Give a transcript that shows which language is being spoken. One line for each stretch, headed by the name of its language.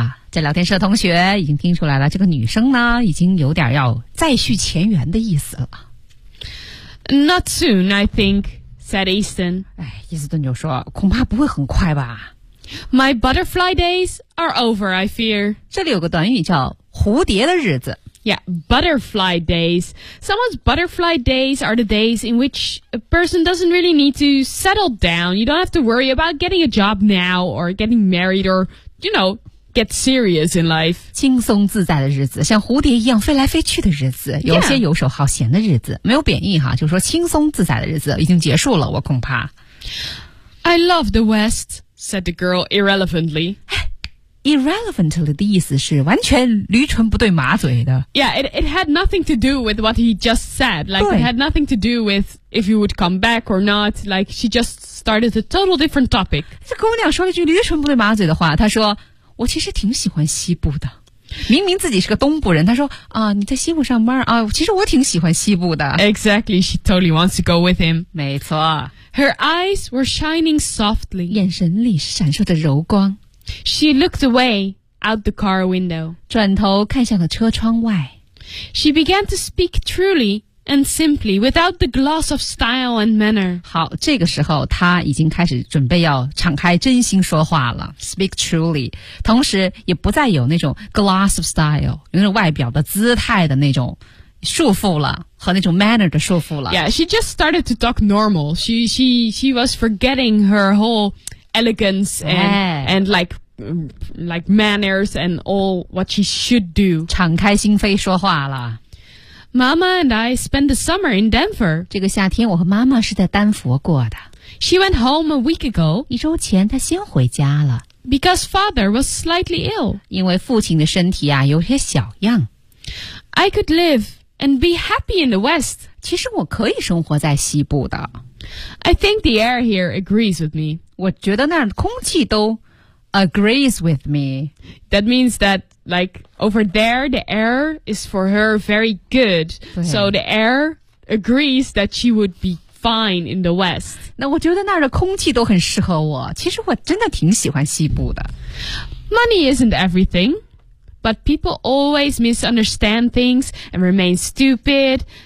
Chinese: 在聊天室的同学已经听出来了，这个女生呢已经有点要再续前缘的意思了。
English: Not soon, I think, said Easton.
Chinese: 哎，伊斯顿就说，恐怕不会很快吧。
English: My butterfly days are over, I fear.
Chinese: 这里有个短语叫蝴蝶的日子。
English: Yeah, butterfly days. Someone's butterfly days are the days in which a person doesn't really need to settle down. You don't have to worry about getting a job now or getting married or, you know,Get serious in life.
Chinese: 轻松自在的日子，像蝴蝶一样飞来飞去的日子，有些游手好闲的日子，没有贬义哈，就说轻松自在的日子已经结束了，我恐怕。
English: I love the West, said the girl irrelevantly.
Chinese: Irrelevantly 的意思是完全驴唇不对马嘴的。
English: Yeah, it had nothing to do with what he just said. Like, it had nothing to do with if you would come back or not. Like, she just started a total different topic.
Chinese: 这姑娘说了句驴唇不对马嘴的话，她说我其实挺喜欢西部的，明明自己是个东部人，他说啊，你在西部上班啊，其实我挺喜欢西部的。
English: Exactly, she totally wants to go with him.
Chinese: 没错。
English: Her eyes were shining softly.
Chinese: 眼神里闪烁着柔光。
English: She looked away out the car window.
Chinese: 转头看向了车窗外。
English: She began to speak truly and simply without the gloss of style and manner.
Chinese: 好，这个时候他已经开始准备要敞开真心说话了。
English: Speak truly.
Chinese: 同时也不再有那种
English: gloss of style,
Chinese: 有那种外表的姿态的那种束缚了和那种 manner 的束缚了。
English: Yeah, she just started to talk normal. She was forgetting her whole elegance and like manners and all what she should do.
Chinese: 敞开心扉说话了。
English: Mama and I spent the summer in Denver.
Chinese: 这个夏天我和妈妈是在丹佛过的。
English: She went home a week ago.
Chinese: 一周前她先回家了。
English: Because father was slightly ill.
Chinese: 因为父亲的身体啊有些小恙。
English: I could live and be happy in the West.
Chinese: 其实我可以生活在西部的。
English: I think the air here agrees with me.
Chinese: 我觉得那儿空气都
English: agrees with me. That means that... Like, over there, the air is for her very good. So the air agrees that she would be fine in the West.
Chinese: 那我觉得那儿的空气都很适合我。其实我真的挺喜欢西部的。
English: Money isn't everything, but people always misunderstand things and remain stupid.